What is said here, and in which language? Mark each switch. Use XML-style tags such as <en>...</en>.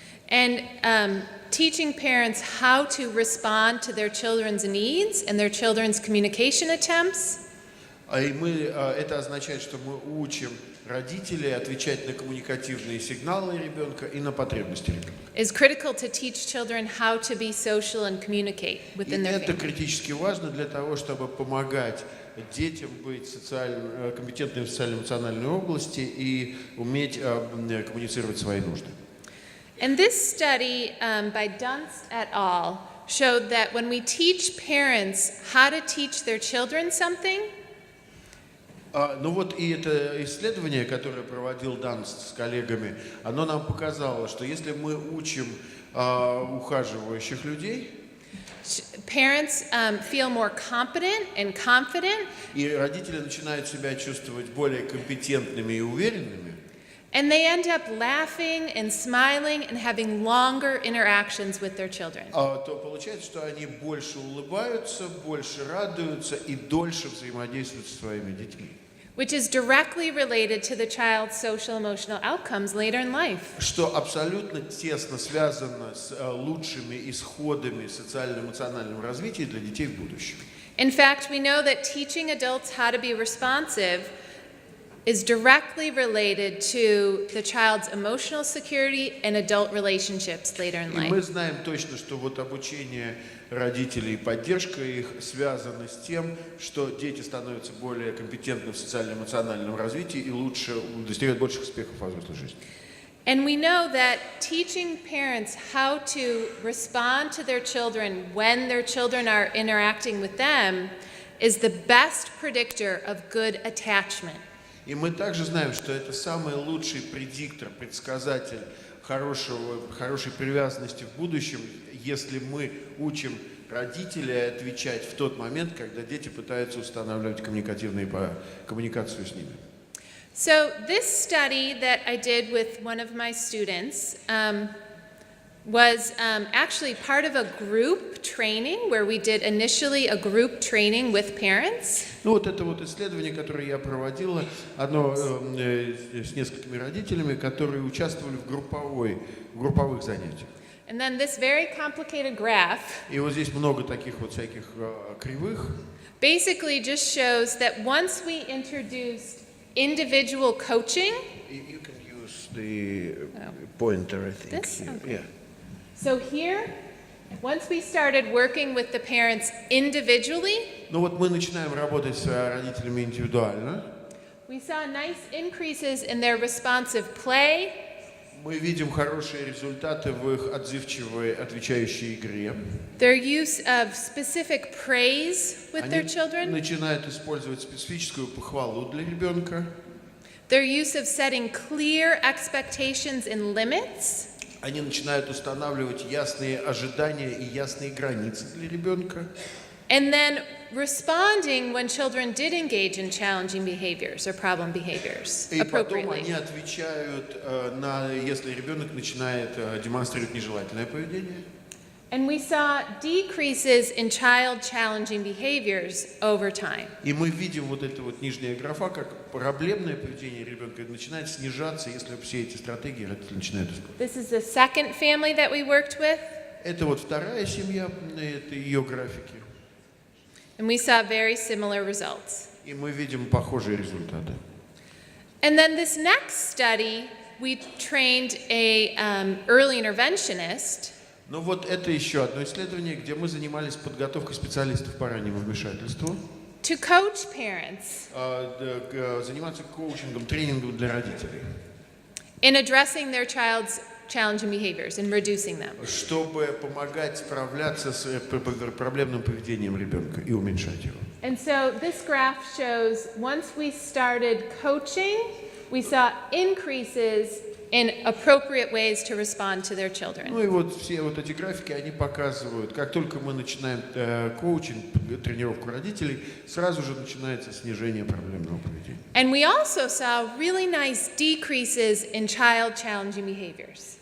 <en>And teaching parents how to respond to their children's needs and their children's communication attempts.</en> <ru>Это означает, что мы учим родителей отвечать на коммуникативные сигналы ребенка и на потребности ребенка.</ru> <en>Is critical to teach children how to be social and communicate within their</en> <ru>Это</ru> <en>family.</en> <ru>критически важно для того, чтобы помогать детям быть компетентными в социально-эмоциональной области и уметь коммуницировать свои нужды.</ru> <en>And this study by Dunst et al. Showed that when we teach parents how to teach their children something,</en> <ru>Ну вот и это исследование, которое проводил Данст с коллегами, оно нам показало, что если мы учим ухаживающих людей,</ru> <en>parents feel more competent and confident,</en> <ru>и родители начинают себя чувствовать более компетентными и уверенными,</ru> <en>and they end up laughing and smiling and having longer interactions with their children.</en> <ru>то получается, что они больше улыбаются, больше радуются и дольше взаимодействуют со своими детьми.</ru> <en>Which is directly related to the child's social emotional outcomes later in life.</en> <ru>Что абсолютно тесно связано с лучшими исходами социально-эмоционального развития для детей в будущем.</ru> <en>In fact, we know that teaching adults how to be responsive is directly related to the child's emotional security and adult relationships later in</en> <ru>И мы</ru> <en>life.</en> <ru>знаем точно, что вот обучение родителей и поддержка их связаны с тем, что дети становятся более компетентны в социально-эмоциональном развитии и лучше достигают больших успехов в взрослой жизни.</ru> <en>And we know that teaching parents how to respond to their children when their children are interacting with them is the best predictor of good attachment.</en> <ru>И мы также знаем, что это самый лучший предиктор, предсказатель хорошей привязанности в будущем, если мы учим родителей отвечать в тот момент, когда дети пытаются устанавливать коммуникацию с ними.</ru> <en>So this study that I did with one of my students was actually part of a group training where we did initially a group training with parents.</en> <ru>Ну вот это вот исследование, которое я проводила, оно с несколькими родителями, которые участвовали в групповых занятиях.</ru> <en>And then this very complicated graph</en> <ru>И вот здесь много таких вот всяких кривых.</ru> <en>basically just shows that once we introduced individual coaching, You can use the pointer, I think. This? Here. Okay. Yeah. so here, once we started working with the parents individually,</en> <ru>Ну вот мы начинаем работать с родителями индивидуально.</ru> <en>we saw nice increases in their responsive play,</en> <ru>Мы видим хорошие результаты в их отзывчивой, отвечающей игре.</ru> <en>their use of specific praise with their</en> <ru>Они</ru> <en>children,</en> <ru>начинают использовать специфическую похвалу для ребенка.</ru> <en>their use of setting clear expectations and limits,</en> <ru>Они начинают устанавливать ясные ожидания и ясные границы для ребенка.</ru> <en>and then responding when children did engage in challenging behaviors or problem behaviors</en> <ru>И потом</ru> <en>appropriately.</en> <ru>они отвечают, если ребенок начинает демонстрировать нежелательное поведение.</ru> <en>And we saw decreases in child challenging behaviors over time.</en> <ru>И мы видим вот эта вот нижняя графа, как проблемное поведение ребенка начинает снижаться, если все эти стратегии родители начинают использовать.</ru> <en>This is the second family that we worked with,</en> <ru>Это вот вторая семья, это ее графики.</ru> <en>and we saw very similar results.</en> <ru>И мы видим похожие результаты.</ru> <en>And then this next study, we trained a early interventionist</en> <ru>Ну вот это еще одно исследование, где мы занимались подготовкой специалистов по раннему вмешательству,</ru> <en>to coach parents</en> <ru>заниматься коучингом, тренингом для родителей,</ru> <en>in addressing their child's challenging behaviors and reducing them.</en> <ru>чтобы помогать справляться с проблемным поведением ребенка и уменьшать его.</ru> <en>And so this graph shows once we started coaching, we saw increases in appropriate ways to respond to their children.</en> <ru>Ну и вот все вот эти графики, они показывают, как только мы начинаем коучинг, тренировку родителей, сразу же начинается снижение проблемного поведения.</ru> <en>And we also saw really nice decreases in child challenging behaviors.</en>